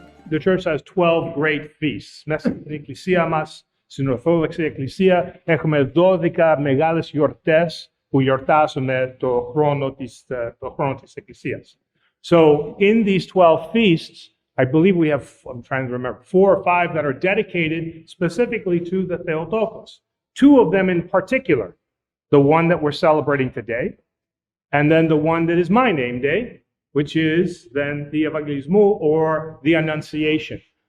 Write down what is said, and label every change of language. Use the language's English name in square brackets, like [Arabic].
[English] the church has 12 great feasts. [Greek] Μέσα στην εκκλησία μας, στην Ορθόδοξη Εκκλησία, έχουμε 12 μεγάλες γιορτές που γιορτάζουμε το χρόνο της Εκκλησίας. [English] So in these 12 feasts, I believe we have, I'm trying to remember, 4 or 5 that are dedicated specifically to the Theotokos. 2 of them in particular, the one that we're celebrating today, and then the one that is my name day, which is then the Evangelismo or the Annunciation.